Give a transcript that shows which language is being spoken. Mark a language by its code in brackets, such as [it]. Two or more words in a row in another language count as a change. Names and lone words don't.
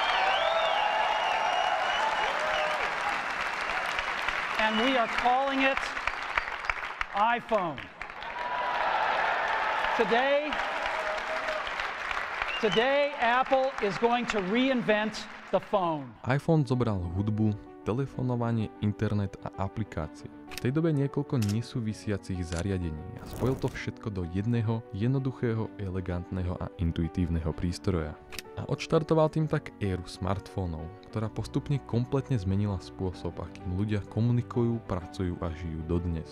[en] And we are calling it iPhone. Today, Apple is going to reinvent the phone. [sk] iPhone zobral hudbu, telefonovanie, internet a aplikácie. V tej dobe niekoľko nesúvisiacich zariadení a spojil to všetko do jedného, jednoduchého, elegantného a intuitívneho prístroja. A odštartoval tým tak éru smartfónov, ktorá postupne kompletne zmenila spôsob, akým ľudia komunikujú, pracujú a žijú dodnes.